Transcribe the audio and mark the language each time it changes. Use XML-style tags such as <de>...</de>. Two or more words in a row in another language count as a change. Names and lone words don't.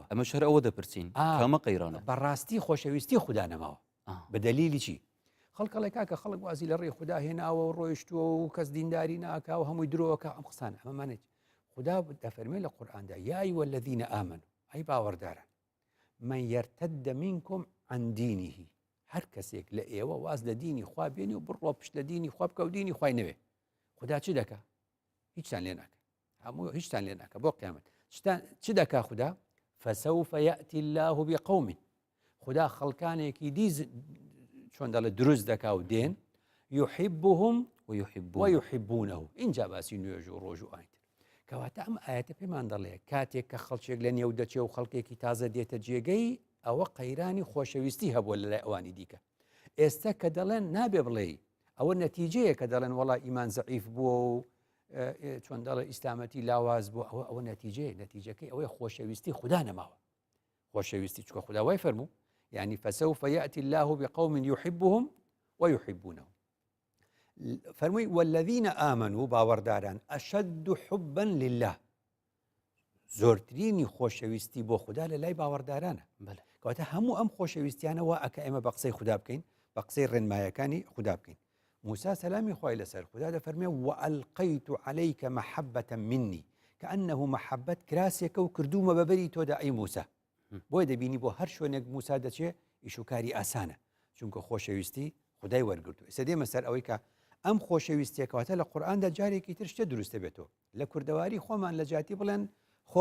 <ckb>ئەمە شەر ئەوە دەپرسین کامە قەیرانە بەڕاستی خۆشەویستی خدا نەماوە بە دەلیلی چی خەڵکەڵێک کاکە خەڵک وازی لە ڕێی خدا هێناوە و ڕۆیشتووە و کەس دینداری ناکا و هەمووی درۆوەکە ئەم قسانە ئەمەمانێت خدا دەفەرمێ لە قورئاندا</ckb> <ar>یا ئەیها الذین آمنوا</ar> <ckb>ئەی باوەڕداران</ckb> <ar>من يرتد منكم عن دينه</ar> <ckb>هەر کەسێک لە ئێوە واز لە دینی خوا بێنی و بڕۆ پشت لە دینی خوا بکە و دینی خوای نەوێ خدا چی دەکا هیچتان لێ ناکە هەموو هیچتان لێ ناکە بۆ قیامەت چی دەکا خدا</ckb> <ar>فسوف يأتي الله بقوم</ar> <ckb>خدا خەڵکانێکی دیز چۆن دەڵێ دروست دەکا و دێن يحبهم ويحبونه اینجا باسی نوێژ و ڕۆژ و ئاینتر کەواتە ئەم ئاەتە پێمان دەڵێ کاتێک کە خەڵکێک لە نێو دەچێ و خەڵکێکی تازە دێتە جێگەی ئەوە قەیرانی خۆشەویستی هەبووە لە لای ئەوانی دیکە ئێستا کە دەڵێن نابێ بڵێ ئەوە نەتیجەیە کە دەڵێن وەڵا ئیمان زەعیف بووە و چۆن دەڵێ ئیسلامەتی لاواز بوو ئەوە نەتیجەیە نەتیجەکەی ئەوەی خۆشەویستی خدا نەماوە خۆشەویستی چکە خدا وای فەرموو يعني</ckb> <ar>فسوف يأتي الله بقوم يحبهم ويحبونه</ar> <ckb>فرمي</ckb> <ar>والذين آمنوا</ar> <ckb>باورداران</ckb> <ar>أشد حبا لله</ar> <ckb>زۆرترینی خۆشەویستی بۆ خدا لە لای باوەڕدارانە کەواتە هەموو ئەم خۆشەویستیانە وا ئەکە ئێمە بە قسەی خدا بکەین بە قسەی ڕێنمایەکانی خدا بکەین موسى سلامی خوای لەسەر خدا دەفەرمێ</ckb> <ar>وألقيت عليك محبة مني كأنه محبة</ar> <ckb>کراسێکە و کردومە بەبەری تۆدا ئەی موسى بۆی دەبینی بۆ هەر شوێنێک موسى دەچێ ئیشوکاری ئاسانە چونکە خۆشەویستی خدای وەرگرتو ئێستا دێمە سەر ئەوەی کە ئەم خۆشەویستیە کەواتە لە قورئاندا جارێکی تر شتە دروستە بێتەوە لە کوردەواری خۆمان لە جاتی بڵێن خۆ</ckb>